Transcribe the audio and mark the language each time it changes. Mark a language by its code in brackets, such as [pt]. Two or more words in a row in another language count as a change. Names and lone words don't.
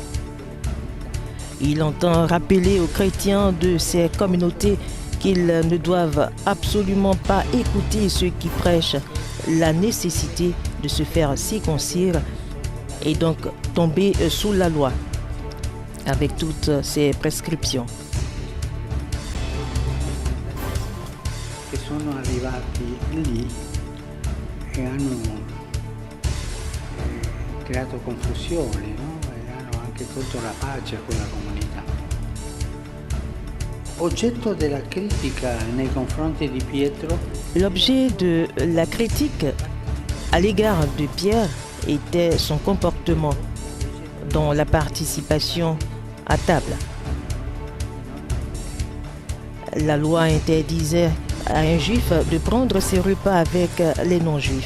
[fr] Il entend rappeler aux chrétiens de ces communautés qu'ils ne doivent absolument pas écouter ceux qui prêchent la nécessité de se faire circoncire et donc tomber sous la loi avec toutes ses prescriptions. [it] Sono arrivati lì e hanno creato confusione, no? E hanno anche tolto la pace a quella comunità. Oggetto della critica nei confronti di Pietro. [fr] L'objet de la critique à l'égard de Pierre était son comportement dans la participation à table. La loi interdisait à un juif de prendre ses repas avec les non-juifs.